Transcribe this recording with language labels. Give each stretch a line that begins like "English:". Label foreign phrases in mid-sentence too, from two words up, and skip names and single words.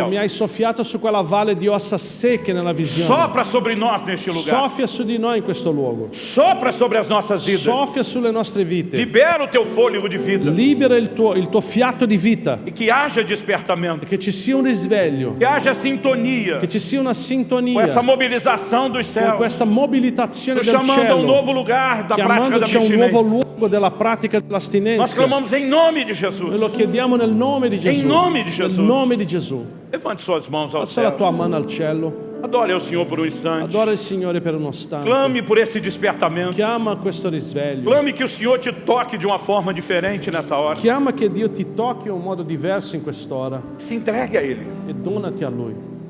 Italian: Come hai soffiato su quella valle di ossa secche nella visione.
Portuguese: Sopra sobre nós neste lugar.
Italian: Soffia su di noi in questo luogo.
Portuguese: Sopra sobre as nossas vidas.
Italian: Soffia sulle nostre vite.
Portuguese: Libera o teu fôlego de vida.
Italian: Libera il tuo fiato di vita.
Portuguese: E que haja despertamento.
Italian: Che ci sia un risveglio.
Portuguese: Que haja sintonia
Italian: Che ci sia una
Portuguese: com
Italian: sintonia
Portuguese: essa mobilização dos
Italian: con
Portuguese: céus.
Italian: questa mobilitazione
Portuguese: Nos
Italian: del
Portuguese: chamando a um
Italian: cielo,
Portuguese: novo lugar da prática da
Italian: chiamandoci a un nuovo
Portuguese: abstinência.
Italian: luogo della pratica
Portuguese: Nós
Italian: dell'astinenza.
Portuguese: clamamos em nome de
Italian: Noi
Portuguese: Jesus.
Italian: lo chiediamo nel nome di Gesù. nome di Gesù. Nel nome di Gesù.
Portuguese: Levante suas mãos ao
Italian: Alza la
Portuguese: céu.
Italian: tua mano al cielo.
Portuguese: Adore ao Senhor por um instante.
Italian: Adora il Signore per uno istante.
Portuguese: Clame por esse despertamento.
Italian: Chiama questo risveglio.
Portuguese: Clame que o Senhor te toque de uma forma diferente nessa hora.
Italian: Chiama che Dio ti tocchi in un modo diverso in quest'ora
Portuguese: Se entregue a Ele.
Italian: e donati a Lui.